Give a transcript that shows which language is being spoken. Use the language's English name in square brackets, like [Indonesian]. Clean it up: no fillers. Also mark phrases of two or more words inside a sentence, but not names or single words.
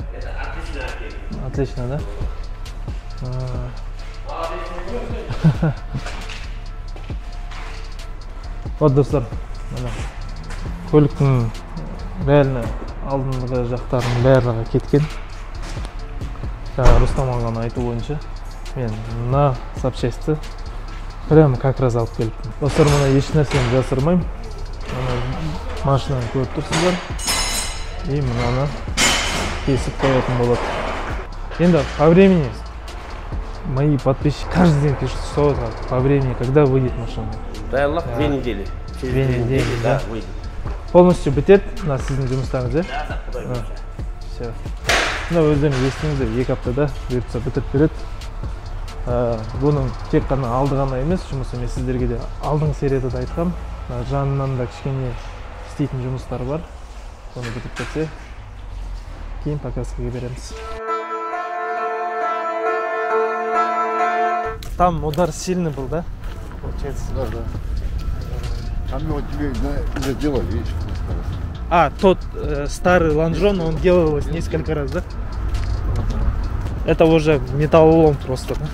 [Russian] Отлично, да? Вот, [Kazakh] достар, көліктің реально алдыңғы жақтарының барлығы кеткен. Рустам ағаның айту бойынша мен мына запчасті [Russian] прямо как раз [Kazakh] алып келіппін. Достар, мына еш нәрсені жасырмаймын. Машинаны көріп тұрсыздар. И мынаны кесіп қоятын болады. [Russian] Енді по времени мои подписчики каждый день пишут, что по времени, когда выйдет машина. Дай Аллах, 2 недели. 2 недели, да? Выйдет. [Kazakh] Полностью бітет на сіздің жұмыстарыңыз, Да, Құдай бұйырса. [Russian] Все. [Kazakh] Мына өздеріңіз естіңіздер, 2 аптада бұйыртса бітіп береді. Бұның тек қана алды ғана емес, жұмысы мен сіздерге де алдың серияда да айтқам. Жанынан да кішкене істейтін жұмыстар бар. Соны бітіп кетсе, кейін показкаға береміз. [Russian] Там удар сильный был, да? Получается. Да, да. Там его тебе уже делали, видишь? Тот старый лонжон, он делалось несколько раз, да? Это уже металлолом просто, да?